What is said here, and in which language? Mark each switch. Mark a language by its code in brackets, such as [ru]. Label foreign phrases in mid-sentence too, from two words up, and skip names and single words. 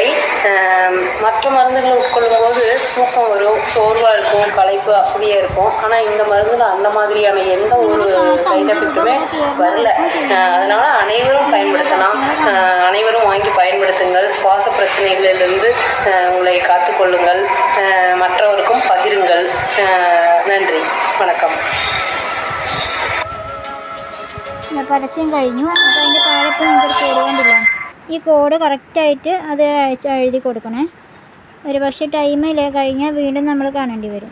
[ta] மற்ற மருந்துகளை உட்கொள்ளும் போது தூக்கம் வரும், சோர்வாக இருக்கும், களைப்பு, அசதியாக இருக்கும். ஆனால் இந்த மருந்தில் அந்த மாதிரியான எந்த ஒரு [en] side effect [ta] வரல. அதனால் அனைவரும் பயன்படுத்தலாம். அனைவரும் வாங்கி பயன்படுத்துங்கள். சுவாச பிரச்சனைகளிலிருந்து உங்களை காத்துக்கொள்ளுங்கள். மற்றவருக்கும் பகிருங்கள். நன்றி வணக்கம். [ml] പരസ്യം കഴിഞ്ഞു. അപ്പോൾ അതിൻ്റെ താഴെ ഇപ്പോൾ നിങ്ങൾക്ക് കോഡ് കണ്ടില്ല. ഈ കോഡ് കറക്റ്റായിട്ട് അത് എഴുതി കൊടുക്കണേ. ഒരു പക്ഷേ ടൈമിൽ കഴിഞ്ഞാൽ വീണ്ടും നമ്മൾ കാണേണ്ടി വരും.